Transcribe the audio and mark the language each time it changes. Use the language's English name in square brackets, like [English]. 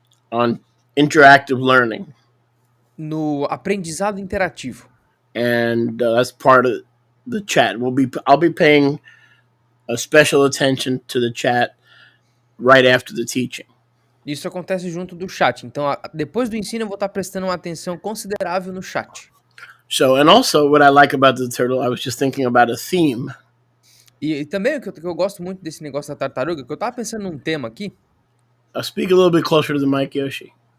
[English] on interactive learning. [Portuguese] No aprendizado interativo. [English] And that's part of the chat. I'll be paying a special attention to the chat right after the teaching. [Portuguese] Isso acontece junto do chat. Então, depois do ensino, eu vou estar prestando uma atenção considerável no chat. [English] So, and also what I like about the turtle, I was just thinking about a theme. [Portuguese] E também o que eu gosto muito desse negócio da tartaruga, que eu tava pensando num tema aqui. [English] I'll speak a little bit closer to the mic, Yoshi.